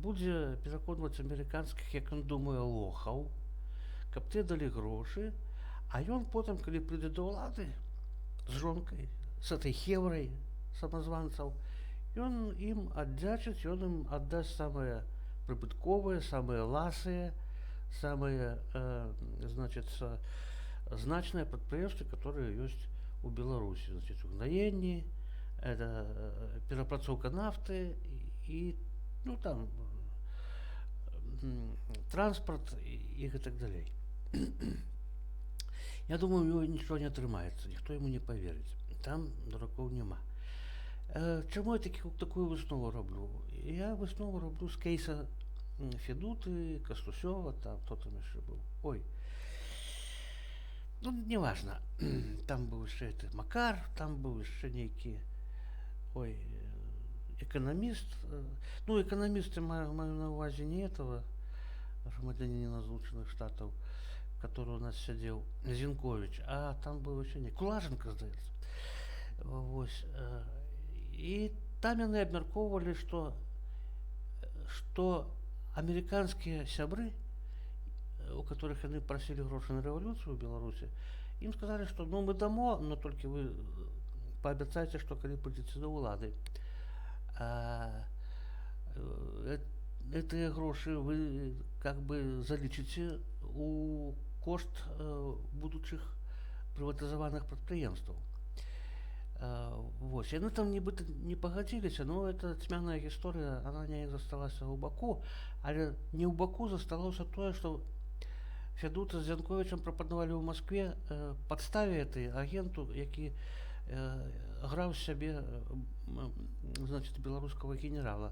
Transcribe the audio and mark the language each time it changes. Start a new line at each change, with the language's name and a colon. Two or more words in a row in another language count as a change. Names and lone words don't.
Belarusian: будзе пераконваць амерыканскіх, як ён думае, лохаў, каб те далі грошы, а ён потым, калі прыйдзе да ўлады з жонкай, з этой хеврай самазванцаў, ён ім аддзячыць, ён ім аддасць самае прыбытковае, самае ласае,
Russian: самые, значит,
Belarusian: значные прадпрыемствы, которые ёсць у Беларусі. Значит, угнаенні, это перапрацоўка нафты і ну там транспорт і так далей.
Russian: Я думаю, у него ничего не
Belarusian: атрымаецца, ніхто
Russian: ему не поверыць.
Belarusian: Там дуракоў няма. Чаму я такую выснову раблю? Я выснову раблю з кейса Федуты, Кастусёва, там
Russian: кто там
Belarusian: яшчэ быў.
Russian: Ой. Ну, неважно.
Belarusian: Там быў яшчэ Макар, там быў яшчэ нейкі экономист. Ну, экономисты маю на увазе не этого грамадзяніна Злучаных Штатаў,
Russian: который у нас сидел, Зінкович, а там был еще не Кулаженко, здаецца.
Belarusian: Вось. И там яны абмяркоўвалі,
Russian: что американские сябры, у которых яны просили грошы на революцию в Беларуси, им сказали, что ну мы дамо, но только вы пообяцайте, что
Belarusian: калі прыйдзеце до ўлады,
Russian: эти гроши вы как бы
Belarusian: залічыце у кошт будучых прыватызаваных прадпрыемстваў.
Russian: Вот.
Belarusian: Яны там нібыта не пагадзіліся, но эта цьмяная гісторыя, она не засталася ў баку, але не ў баку засталося тое, што Федута з Зянковічам прапанавалі ў Маскве падставе этой агенту, які граў сябе, значит, беларускага генерала.